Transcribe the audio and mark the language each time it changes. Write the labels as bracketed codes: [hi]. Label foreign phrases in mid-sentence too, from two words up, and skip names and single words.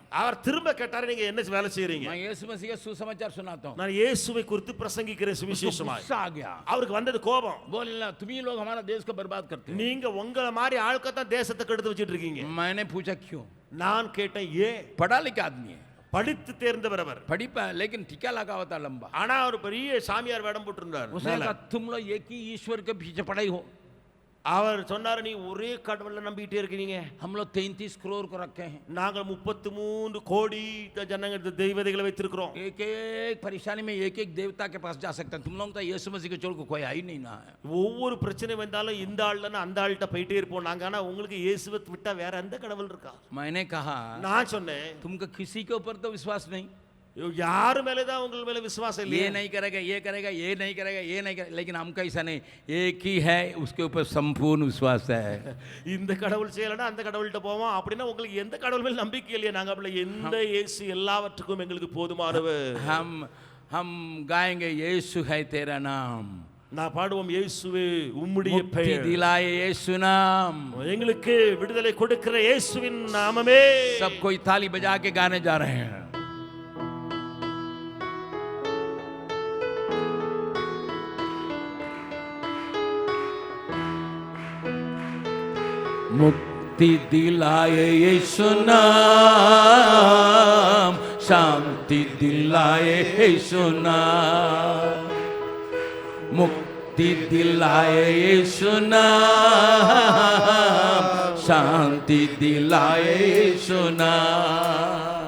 [ta] அவர் திரும்ப கேட்டாரு, நீங்க என்ன வேலை செய்றீங்க? [hi] मैं यीशु मसीह का सुसमाचार सुनाता हूँ। [ta] நான் இயேசுவை குறித்து பிரசங்கிக்கிறேன் சுவிசேஷமாய்। [hi] गुस्सा आ गया, [ta] அவருக்கு வந்தது கோபம்। [hi] बोलना तुम ही लोग हमारा देश को बर्बाद करते हो। [ta] நீங்க உங்களை மாதிரி ஆட்களை தான் தேசத்தை கெடுத்து வச்சிட்டு இருக்கீங்க। [hi] मैंने पूछा क्यों। [ta] நான் கேட்டேன், ஏன்? [hi] पढ़ा लिखा आदमी है, [ta] படித்து தேர்ந்தவர் அவர், [hi] पढ़ी लेकिन टीका लगा हुआ था लंबा। [ta] ஆனா அவர் பெரிய சாமியார் வேடம் போட்டிருந்தார்। [hi] उसने कहा तुम लोग एक ही ईश्वर के पीछे पड़े हो। [ta] அவர் சொன்னாரு, நீ ஒரே கடவுளை நம்பிட்டே இருக்கீங்க। [hi] हम लोग 33 करोड़ को रखे हैं, [ta] நாங்கள் 33 கோடி ஜனங்கள் தெய்வதைகளை வைத்திருக்கிறோம்। [hi] एक एक परेशानी में एक एक देवता के पास जा सकते हैं, तुम लोग तो यीशु मसीह के छोड़ को कोई आई नहीं ना है। [ta] ஒவ்வொரு பிரச்சனை வந்தாலும் இந்த ஆள்லன்னா அந்த ஆள்கிட்ட போயிட்டே இருப்போம் நாங்க, ஆனா உங்களுக்கு இயேசுவை விட்டா வேற எந்த கடவுள் இருக்கா? [hi] मैंने कहा [ta] நான் சொன்னேன், [hi] तुमको किसी के ऊपर तो विश्वास नहीं, [ta] யாரு மேலதான் உங்க மேல விசுவாசம் [hi] ये [ta] இல்லையே। [hi] नहीं करेगा, ये करेगा, ये नहीं करेगा, ये नहीं करेगा, लेकिन हमका ऐसा नहीं, एक ही है उसके ऊपर संपूर्ण विश्वास है। [ta] இந்த கடவுள் செய்யலன்னா அந்த கடவுள்கிட்ட போவோம், அப்படின்னா உங்களுக்கு எந்த கடவுள் மேல நம்பிக்கை இல்லையா? நாங்க அப்படி எந்த இயேசு எல்லாவற்றுக்கும் எங்களுக்கு போதுமானவர்। [hi] हम गाएंगे यीशु है तेरा नाम, [ta] நான் பாடுவோம், இயேசுவே உம்முடைய [hi] मुक्ति [ta] பெயர், [hi] दिलाए यीशु नाम, [ta] எங்களுக்கு விடுதலை கொடுக்கிற இயேசுவின் நாமமே। [hi] सब कोई ताली बजा के गाने जा रहे हैं। मुक्ति दिलाए यीशु नाम, शांति दिलाए यीशु नाम, मुक्ति दिलाए यीशु नाम, शांति दिलाए यीशु नाम।